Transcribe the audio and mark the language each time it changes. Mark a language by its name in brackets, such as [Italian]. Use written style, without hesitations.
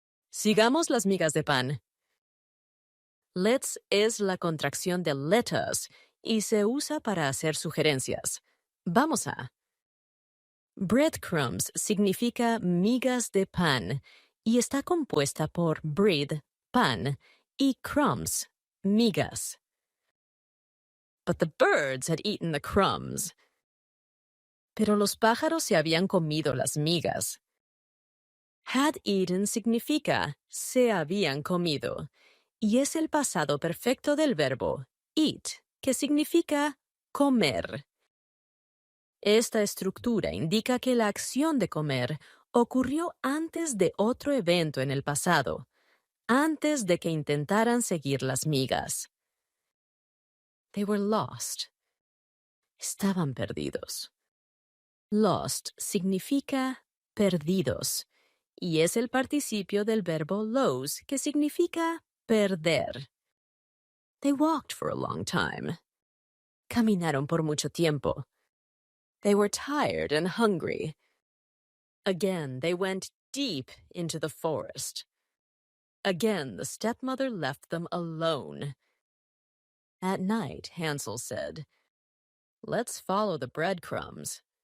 [Spanish] Sigamos las migas de pan. Let's es la contracción de let us y se usa para hacer sugerencias. Vamos a. Breadcrumbs significa migas de pan y está compuesta por bread, pan, y crumbs, migas. [English] But the birds had eaten the crumbs. [Spanish] Pero los pájaros se habían comido las migas. Had eaten significa se habían comido y es el pasado perfecto del verbo eat, que significa comer. Esta estructura indica que la acción de comer ocurrió antes de otro evento en el pasado, antes de que intentaran seguir las migas. [English] They were lost. [Spanish] Estaban perdidos. Lost significa perdidos y es el participio del verbo lose, que significa perder. [English] They walked for a long time. [Spanish] Caminaron por mucho tiempo. [English] They were tired and hungry. Again, they went deep into the forest. Again, the stepmother left them alone. At night, Hansel said, Let's follow the breadcrumbs.